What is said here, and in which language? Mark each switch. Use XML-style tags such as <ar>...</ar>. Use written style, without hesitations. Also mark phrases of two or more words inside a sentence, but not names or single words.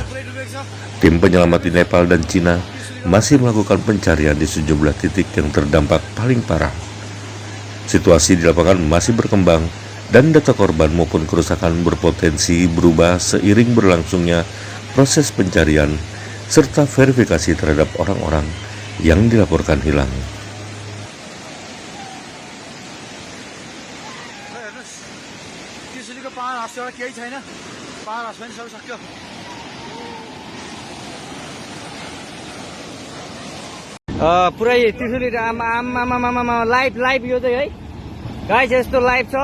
<id>Tim penyelamat di Nepal dan Cina masih melakukan pencarian di sejumlah titik yang terdampak paling parah. Situasi di lapangan masih berkembang dan data korban maupun kerusakan berpotensi berubah seiring berlangsungnya proses pencarian serta verifikasi terhadap orang-orang yang dilaporkan hilang.</id> <ne>पुरै त्रिशुली आमा लाइभ यो चाहिँ है गाइस यस्तो लाइभ छ।</ne>